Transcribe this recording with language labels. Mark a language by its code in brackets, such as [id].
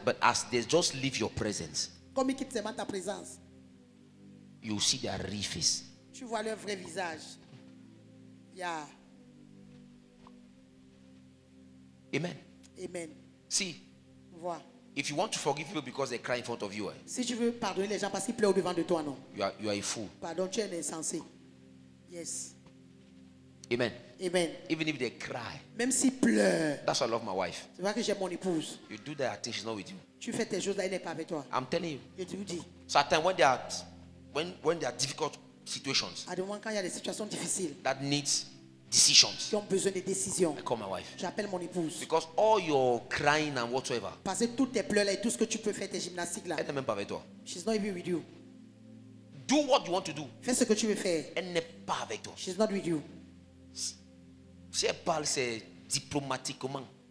[en] But as they just leave your presence, [fr] Comme ils quittent seulement ta présence, [en] you see their real face. [fr] tu vois leur vrai visage. [en] Yeah. [fr] Amen. [en] Amen. See, [fr] Vois. [en] if you want to forgive people because they cry in front of you, [fr] Si tu veux pardonner les gens parce qu'ils pleurent devant de toi, non. [en] you are a fool. [fr] Pardon, tu es un insensé. Yes. [en] Amen. [fr] Amen. [en] Even if they cry. [fr] Même s'ils pleurent, [en] That's why I love my wife. [fr] tu vois que j'ai mon épouse. [en] You do that, I think she's not with you. [fr] Tu fais tes choses là, elle n'est pas avec toi. [en] I'm telling you. [fr] Je te vous dis. [en] So at times when there are difficult situations [fr] À des moments quand il y a des situations difficiles, [en] that needs decisions. [fr] qui ont besoin de décisions. [en] I call my wife. [fr] J'appelle mon épouse. [en] Because all your crying and whatsoever, [fr] Parce que toutes tes pleurs là et tout ce que tu peux faire, tes gymnastiques là, elle n'est même pas avec toi. [en] she's not even with you. Do what you want to do. [fr] Fais ce que tu veux faire. Elle n'est pas avec toi. [en] She's not with you. [fr] Si elle parle, c'est diplomatiquement.